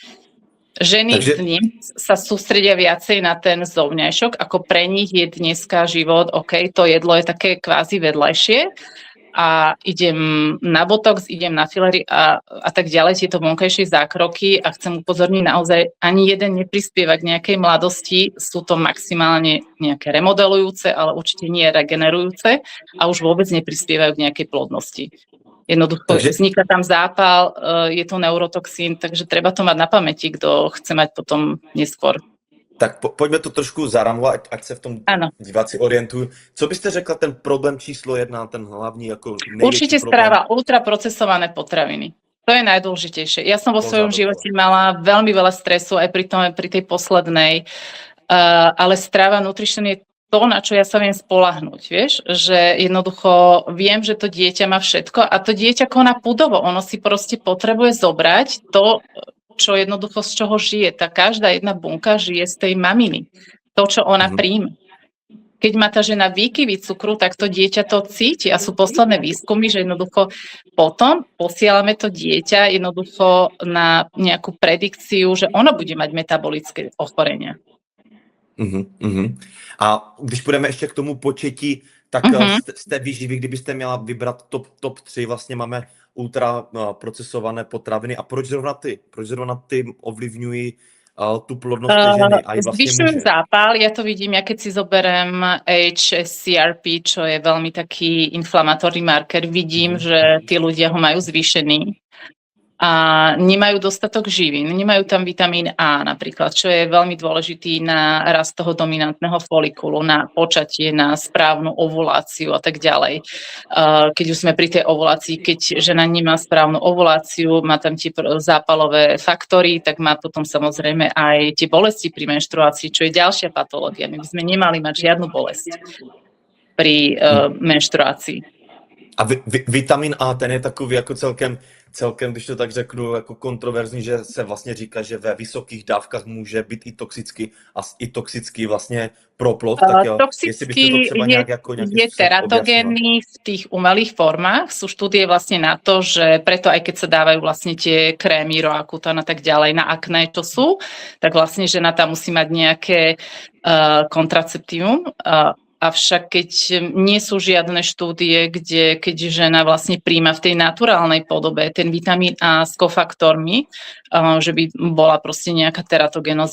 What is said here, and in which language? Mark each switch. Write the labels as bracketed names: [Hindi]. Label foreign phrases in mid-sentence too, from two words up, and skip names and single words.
[Slovak] Ženy dnes sa sústredia viacej na ten zovňajšok, ako pre nich je dneska život, OK, to jedlo je také kvázi vedľajšie a idem na botox, idem na fillery a tak ďalej, tieto vonkajšie zákroky a chcem upozorniť naozaj, ani jeden neprispieva k nejakej mladosti, sú to maximálne nejaké remodelujúce, ale určite nie regenerujúce a už vôbec neprispievajú k nejakej plodnosti. Jednoducho vzniká tam zápal, je to neurotoxín, takže treba to mať na pamäti, kto chce mať potom neskôr. [Czech] Tak pojďme to trošku zaramovat, ať se v tom diváci orientují. Co byste řekla ten problém číslo 1, ten hlavní jako největší [Slovak] určite problém? Strava, ultraprocesované potraviny. To je najdôležitejšie. Ja som vo svojom živote mala veľmi veľa stresu aj pri tej poslednej, ale strava, nutrition je to, na čo ja sa viem spoľahnúť, vieš, že jednoducho viem, že to dieťa má všetko a to dieťa koná pudovo, ono si proste potrebuje zobrať to, čo jednoducho z čoho žije. Tá každá jedna bunka žije z tej maminy. To, čo ona príjme. Keď má tá žena výkyvy cukru, tak to dieťa to cíti a sú posledné výskumy, že jednoducho potom posielame to dieťa jednoducho na nejakú predikciu, že ono bude mať metabolické ochorenia. [Czech] A když půjdeme ještě k tomu početí, tak z té výživy, kdybyste měla vybrat top 3, vlastně máme ultra procesované potraviny. A proč zrovna ty ovlivňují tu plodnosť ženy aj vlastne [Slovak] Zvyšujú zápal, ja to vidím, ja keď si zoberiem HSCRP, čo je veľmi taký inflamatórny marker, vidím, že tí ľudia ho majú zvýšený a nemajú dostatok živín, nemajú tam vitamín A napríklad, čo je veľmi dôležitý na rast toho dominantného folikulu, na počatie, na správnu ovuláciu a tak ďalej. Keď už sme pri tej ovulácii, keď žena nemá správnu ovuláciu, má tam tie zápalové faktory, tak má potom samozrejme aj tie bolesti pri menštruácii, čo je ďalšia patológia. My by sme nemali mať žiadnu bolesť pri menštruácii. [Czech] A vitamin A, ten je takový jako celkem, když to tak řeknu, jako kontroverzní, že se vlastně říká, že ve vysokých dávkách může být i toxický vlastně pro plod. Tak jo, jestli byste to třeba nějak [Slovak] je teratogénny v tých umelých formách. Sú štúdie vlastne na to, že preto aj keď sa dávajú vlastne tie krémy, Roacutan a tak ďalej na akné, čo sú, tak vlastne žena tam musí mať nejaké kontraceptívum. Avšak keď nie sú žiadne štúdie, kde keď žena vlastne príjma v tej naturálnej podobe ten vitamín A s kofaktormi, že by bola proste nejaká teratogénosť.